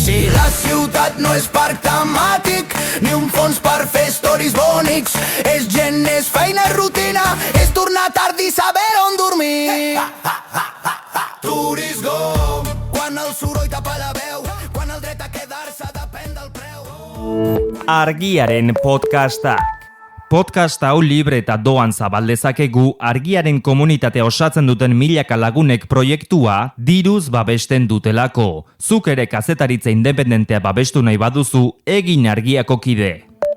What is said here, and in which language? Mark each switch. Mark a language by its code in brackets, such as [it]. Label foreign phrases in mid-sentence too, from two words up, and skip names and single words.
[ca] Sí, la ciutat no és parc temàtic, ni un fons per fer stories bonics. És gent, és feina, és rutina, és tornar tard i saber on dormir. [en] Tourist go. [ca] Quan el soroll tapa la veu, quan el dret a quedar-se depèn del preu. [eu] Argiaren podcastak. Podcast hau libre eta doan zabaldezakegu Argiaren komunitatea osatzen duten milaka lagunek proiektua diruz babesten dutelako. Zuk ere kazetaritza independentea babestu nahi baduzu, egin Argiako kide.